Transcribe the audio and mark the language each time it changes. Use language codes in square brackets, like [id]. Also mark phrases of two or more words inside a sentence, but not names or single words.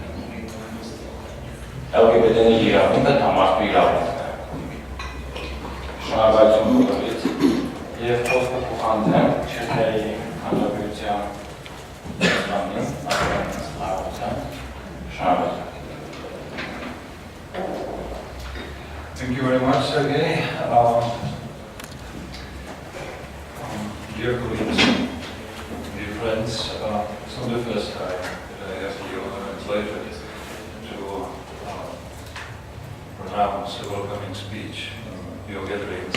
[hy] LGBT-ների իրավունքը դա մարդու իրավունքն է։ Շնորհակալություն բոլորից և խոսքը փոխանցեմ Չեխիայի Հանրապետության Պետությանին, Արտադրության շնորհակալություն։ [en] Thank you very much, Sergey. Dear colleagues, dear friends, it's not the first time that I have the honor and pleasure to pronounce a welcoming speech in your gatherings.